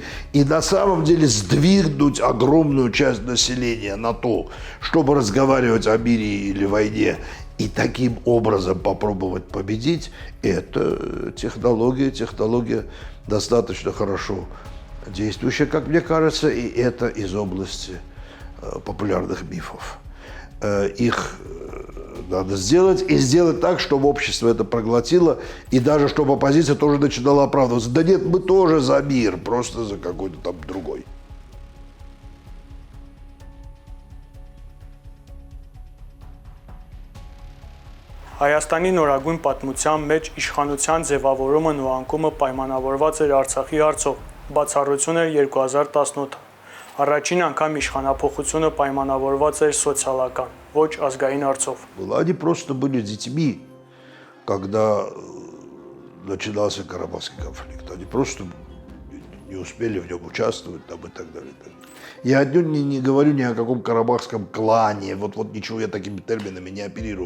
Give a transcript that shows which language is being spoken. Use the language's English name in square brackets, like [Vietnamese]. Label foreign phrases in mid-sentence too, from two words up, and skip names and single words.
[Russian] И на самом деле сдвинуть огромную часть населения на то, чтобы разговаривать о мире или войне и таким образом попробовать победить, это технология достаточно хорошо действующая, как мне кажется, и это из области популярных мифов. Их надо сделать и сделать так, чтобы общество это проглотило, и даже чтобы оппозиция тоже начинала оправдываться. Да нет, мы тоже за мир, просто за какой-то там другой. [Armenian] Հայաստանի նորագույն պատմության մեջ իշխանության ձևավորումն ու անկումը պայմանավորված էր Արցախի հարցով, բացառություն էր 2018-ը։ Առաջին անգամ իշխանափոխությունը պայմանավորված էր սոցիալական, ոչ ազգային հարցով։ [Russian] Они просто были детьми, когда начинался Карабахский конфликт. Они просто не успели в нем участвовать там, и так далее. И так далее. Я не говорю ни о каком карабахском клане, вот ничего я такими терминами не оперирую.